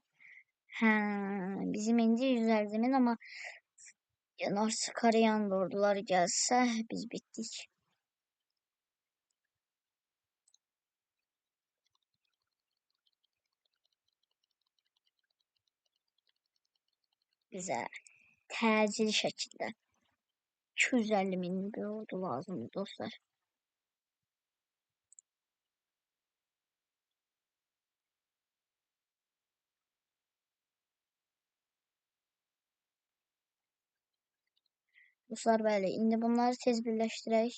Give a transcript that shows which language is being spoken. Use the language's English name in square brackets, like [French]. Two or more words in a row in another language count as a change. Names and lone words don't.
[Turkish] Bizim indi 150 bin ama North Koreyan orduları gelse biz bittik. [Azerbaijani] Bize təcili şəkildə 250 min bir ordu lazımdır dostlar. Dostlar bəli, indi bunları tez birləşdirək.